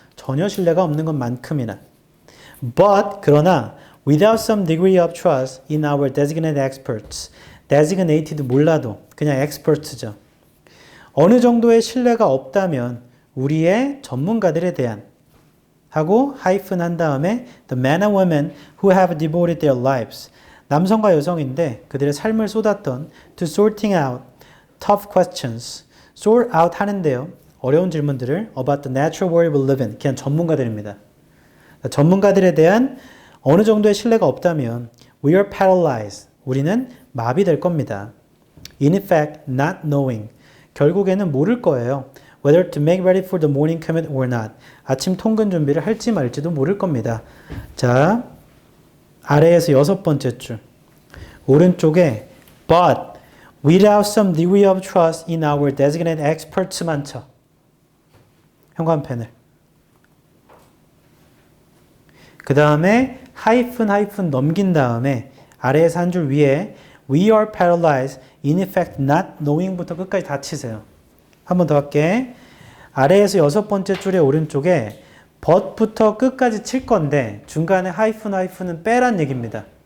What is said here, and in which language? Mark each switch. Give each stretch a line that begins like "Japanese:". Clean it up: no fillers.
Korean: 전혀 신뢰가 없는 것만큼이나.
English: But
Korean: 그러나
English: without some degree of trust in our designated experts.
Korean: designated 몰라도 그냥 experts죠. 어느 정도의 신뢰가 없다면 우리의 전문가들에 대한 하고 하이픈 한 다음에
English: the men and women who have devoted their lives.
Korean: 남성과 여성인데 그들의 삶을 쏟았던
English: to sorting out tough questions. sort out
Korean: 하는데요. 어려운 질문들을
English: about the natural world we live in.
Korean: 그냥 전문가들입니다. 전문가들에 대한 어느 정도의 신뢰가 없다면
English: we are paralyzed.
Korean: 우리는 마비될 겁니다.
English: In effect, not knowing.
Korean: 결국에는 모를 거예요.
English: Whether to make ready for the morning commute or not.
Korean: 아침 통근 준비를 할지 말지도 모를 겁니다. 자, 아래에서 6번째 줄. 오른쪽에
English: but without some degree of trust in our designated experts
Korean: 만 쳐. 현관펜을. 그 다음에 하이픈 넘긴 다음에 아래에서 한 줄 위에
English: we are paralyzed, in effect not knowing
Korean: 부터 끝까지 다 치세요. 한 번 더 할게. 아래에서 6번째 줄의 오른쪽에 but부터 끝까지 칠 건데 중간에 하이픈은 빼란 얘기입니다.